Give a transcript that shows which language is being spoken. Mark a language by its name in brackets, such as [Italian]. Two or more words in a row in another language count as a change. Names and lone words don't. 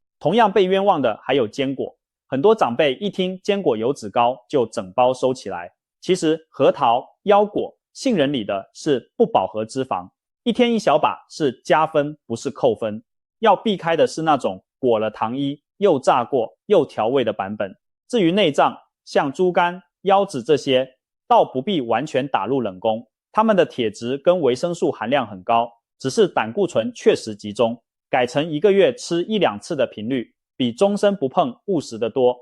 [Chinese] 同樣被冤枉的還有堅果，很多長輩一聽堅果油脂高就整包收起來。其實核桃、腰果、杏仁裡的是不飽和脂肪，一天一小把是加分不是扣分。要避開的是那種裹了糖衣又炸過又調味的版本。至於內臟，像豬肝、腰子這些，倒不必完全打入冷宮。它們的鐵質跟維生素含量很高，只是膽固醇確實集中，改成1個月吃1-2次的頻率，比終身不碰務實得多。